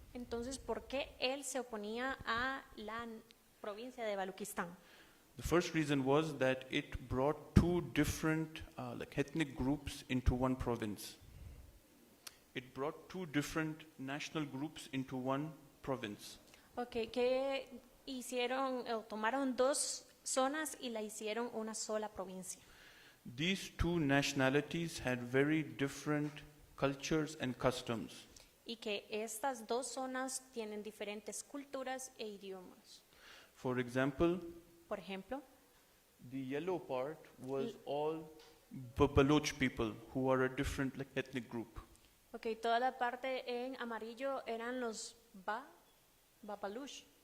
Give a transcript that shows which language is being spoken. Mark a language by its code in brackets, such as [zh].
[es] Entonces, ¿por qué él se oponía a la provincia de Baluchistán? [en] The first reason was that it brought two different ethnic groups into one province. It brought two different national groups into one province. [es] Ok, que hicieron, tomaron dos zonas y la hicieron una sola provincia. [en] These two nationalities had very different cultures and customs. [es] Y que estas dos zonas tienen diferentes culturas e idiomas. [en] For example, [es] Por ejemplo, [en] the yellow part was all Baloch people who are a different ethnic group. [es] ok, toda la parte en amarillo eran los Babalush.